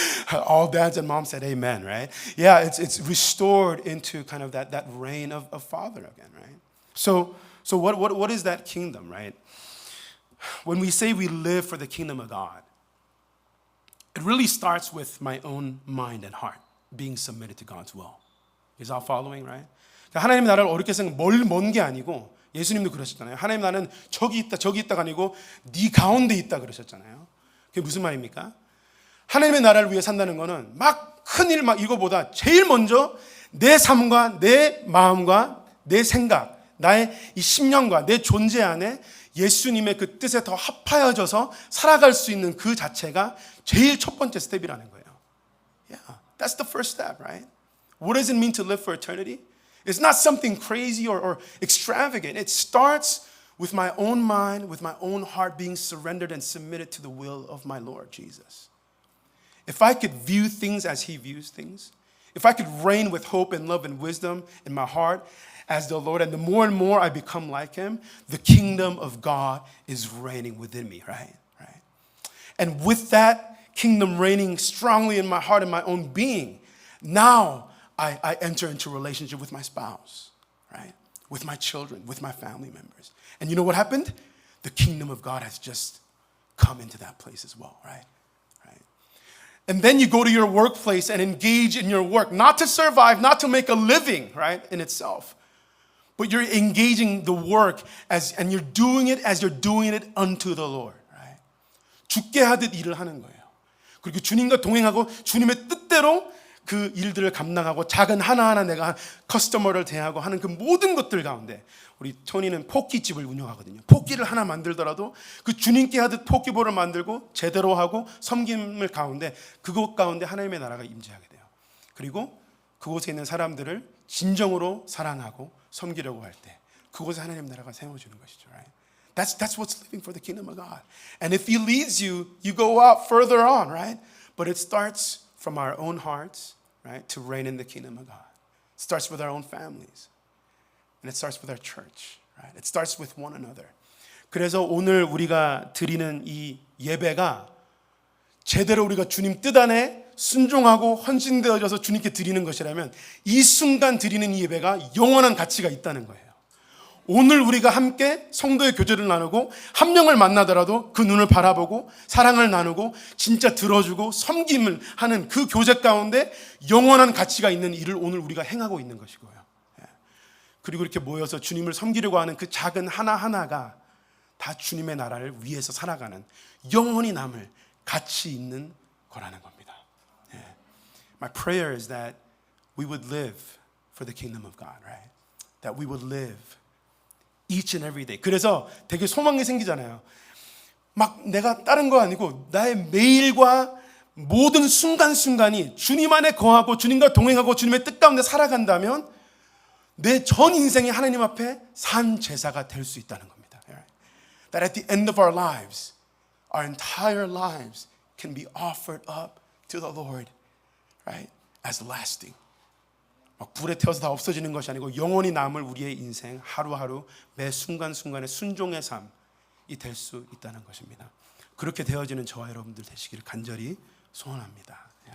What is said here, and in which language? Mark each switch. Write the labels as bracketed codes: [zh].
[en] All dads and moms said amen, right? Yeah, it's restored into kind of that reign of Father again, right? So what is that kingdom, right? When we say we live for the kingdom of God, it really starts with my own mind and heart being submitted to God's will. Is all following, right? [ko] 하나님 나라를 어렵게 생각, 먼 게 아니고 예수님도 그러셨잖아요. 하나님 나라는 저기 있다가 아니고 네 가운데 있다 그러셨잖아요. 그게 무슨 말입니까? 하나님의 나라를 위해 산다는 거는 막 큰일 막 이거보다 제일 먼저 내 삶과 내 마음과 내 생각, 나의 이 심령과 내 존재 안에 예수님의 그 뜻에 더 합하여져서 살아갈 수 있는 그 자체가 제일 첫 번째 스텝이라는 거예요. [en] Yeah, that's the first step, right? What does it mean to live for eternity? It's not something crazy or extravagant. It starts with my own mind, with my own heart being surrendered and submitted to the will of my Lord Jesus. If I could view things as He views things, if I could reign with hope and love and wisdom in my heart as the Lord, and the more and more I become like Him, the kingdom of God is reigning within me, right? And with that kingdom reigning strongly in my heart and my own being, now I enter into a relationship with my spouse, right? With my children, with my family members. And you know what happened? The kingdom of God has just come into that place as well, right? And then you go to your workplace and engage in your work, not to survive, not to make a living, right, in itself. But you're engaging the work and you're doing it as you're doing it unto the Lord, right? [ko] 죽게 하듯 일을 하는 거예요. 그리고 주님과 동행하고 주님의 뜻대로 그 일들을 감당하고 작은 하나하나 내가 커스터머를 대하고 하는 그 모든 것들 가운데 우리 토니는 포끼집을 운영하거든요. 포끼를 하나 만들더라도 그 주님께 하듯 포끼볼을 만들고 제대로 하고 섬김을 가운데 그곳 가운데 하나님의 나라가 임재하게 돼요. 그리고 그곳에 있는 사람들을 진정으로 사랑하고 섬기려고 할 때 그곳에 하나님 나라가 세워지는 것이죠. [en] Right? That's what's living for the kingdom of God. And if He leads you, you go out further on, right? But it starts from our own hearts, right, to reign in the kingdom of God. It starts with our own families. And it starts with our church, right? It starts with one another. [ko] 그래서 오늘 우리가 드리는 이 예배가 제대로 우리가 주님 뜻 안에 순종하고 헌신되어져서 주님께 드리는 것이라면 이 순간 드리는 이 예배가 영원한 가치가 있다는 거예요. 오늘 우리가 함께 성도의 교제를 나누고 한 명을 만나더라도 그 눈을 바라보고 사랑을 나누고 진짜 들어주고 섬김을 하는 그 교제 가운데 영원한 가치가 있는 일을 오늘 우리가 행하고 있는 것이고요. 그리고 이렇게 모여서 주님을 섬기려고 하는 그 작은 하나하나가 다 주님의 나라를 위해서 살아가는 영원히 남을 가치 있는 거라는 겁니다. [en] My prayer is that we would live for the kingdom of God, right? That we would live each and every day. [ko] 그래서 되게 소망이 생기잖아요. 막 내가 다른 거 아니고 나의 매일과 모든 순간순간이 주님 안에 거하고 주님과 동행하고 주님의 뜻 가운데 살아간다면 내 전 인생이 하나님 앞에 산 제사가 될 수 있다는 겁니다. [en] That at the end of our lives, our entire lives can be offered up to the Lord, right? As lasting. [ko] 막 불에 태워서 다 없어지는 것이 아니고 영원히 남을 우리의 인생 하루하루 매 순간순간의 순종의 삶이 될 수 있다는 것입니다. 그렇게 되어지는 저와 여러분들 되시기를 간절히 소원합니다.